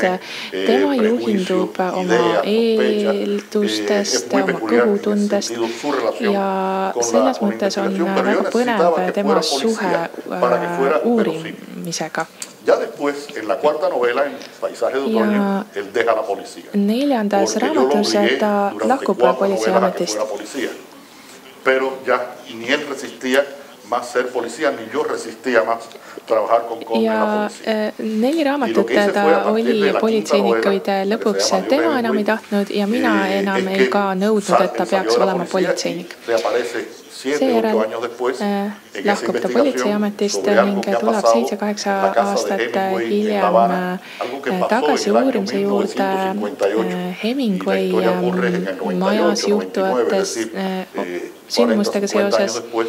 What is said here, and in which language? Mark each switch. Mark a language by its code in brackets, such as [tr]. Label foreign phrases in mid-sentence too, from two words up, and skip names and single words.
[et] Tema juhindub oma eeldustest, oma kõhutundest ja selles mõttes on väga põnev tema suhe uurimisega. Ja 4. raamatus ta lahkub politseiametist. [es] Más ser policía, ni yo resistía más trabajar con Conde en la policía. [et] 4 raamatut ta oli politseinik, kuid lõpuks tema enam ei tahtnud ja mina enam ei ka nõudnud, et ta peaks olema politseinik. Seejärel lahkub ta politseiametist ning tuleb 7-8 aastat hiljem tagasi uurimise juurde Hemingway majas juhtuvates sündmustega seoses.